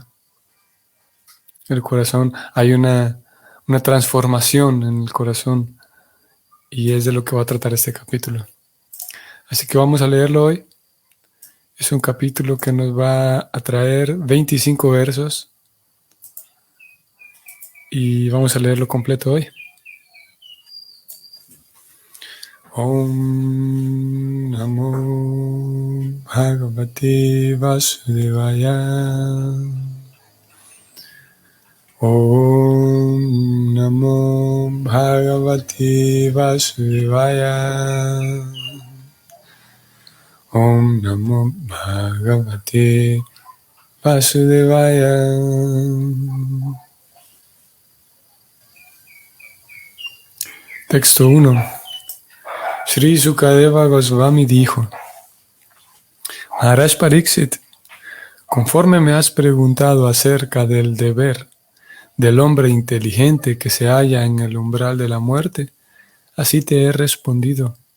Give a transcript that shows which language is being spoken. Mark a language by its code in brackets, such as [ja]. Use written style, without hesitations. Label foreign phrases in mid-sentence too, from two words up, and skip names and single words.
[es] El corazón, hay una transformación en el corazón, y es de lo que va a tratar este capítulo. Así que vamos a leerlo hoy. Es un capítulo que nos va a traer 25 versos y vamos a leerlo completo hoy. [sa] ॐ नमो भगवते वासुदेवाय. ॐ नमो भगवते वासुदेवाय. ॐ नमो भगवते वासुदेवाय. [es] Texto 1. Sri Sukadeva Goswami dijo: Maharaj Pariksit, conforme me has preguntado acerca del deber del hombre inteligente que se halla en el umbral de la muerte, así te he respondido.